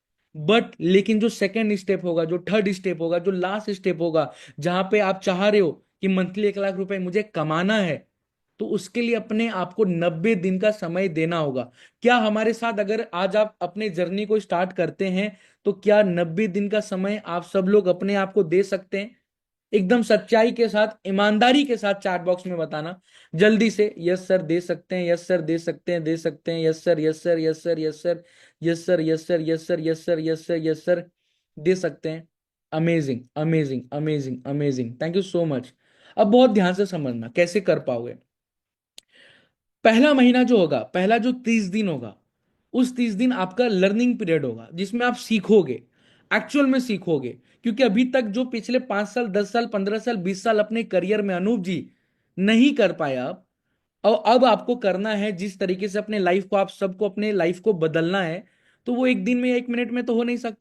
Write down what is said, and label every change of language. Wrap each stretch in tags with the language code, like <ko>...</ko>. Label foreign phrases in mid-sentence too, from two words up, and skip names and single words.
<hi>बट लेकिन जो</hi> <en>second step</en> <hi>होगा, जो</hi> <en>third step</en> <hi>होगा, जो</hi> <en>last step</en> <hi>होगा, जहां पे आप चाह रहे हो कि मंथली 1 लाख रुपए मुझे कमाना है, तो उसके लिए अपने आप को 90 दिन का समय देना होगा। क्या हमारे साथ, अगर आज आप अपने जर्नी को स्टार्ट करते हैं, तो क्या 90 दिन का समय आप सब लोग अपने आप को दे सकते हैं? एकदम सच्चाई के साथ, ईमानदारी के साथ</hi> <en>chat box</en> <hi>में बताना जल्दी से।</hi> <en>yes sir</en> <hi>दे सकते हैं,</hi> <en>yes sir</en> <hi>दे सकते हैं, दे सकते हैं,</hi> <en>yes sir, yes sir, yes sir, yes sir, yes sir, yes sir, yes sir, yes sir, yes sir, yes sir,</en> <hi>दे सकते हैं।</hi> <en>amazing, amazing, amazing, amazing, thank you so much.</en> <hi>अब बहुत ध्यान से समझना कैसे कर पाओगे। पहला महीना जो होगा, पहला जो 30 दिन होगा, उस 30 दिन आपका</hi> <en>learning period</en> <hi>होगा, जिसमें आप सीखोगे, एक्चुअल में सीखोगे। क्योंकि अभी तक जो पिछले 5 साल, 10 साल, 15 साल, 20 साल अपने करियर में अनूप जी नहीं कर पाए आप, और अब आपको करना है, जिस तरीके से अपने लाइफ को, आप सबको अपने लाइफ को बदलना है, तो वो एक दिन में, 1 मिनट में तो हो नहीं सकता।</hi>